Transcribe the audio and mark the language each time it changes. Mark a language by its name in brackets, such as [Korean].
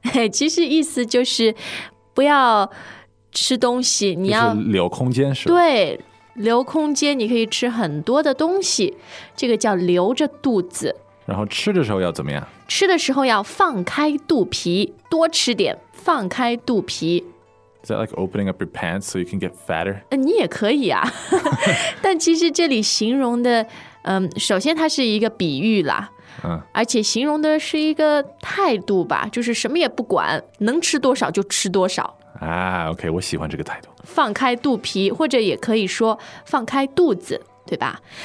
[Chinese] 其实意思就是不要吃东西，你要、就是、留空间是吧？对，留空间，你可以吃很多的东西，这个叫留着肚子。然后吃的时候要怎么样？吃的时候要放开肚皮，多吃点，放开肚皮。 [English] Is that like opening up your pants so you can get fatter? [Chinese] 你也可以啊，但其实这里形容的，首先它是一个比喻啦，而且形容的是一个态度吧，就是什么也不管，能吃多少就吃多少。啊 ，OK， 我喜欢这个态度。放开肚皮，或者也可以说放开肚子，对吧？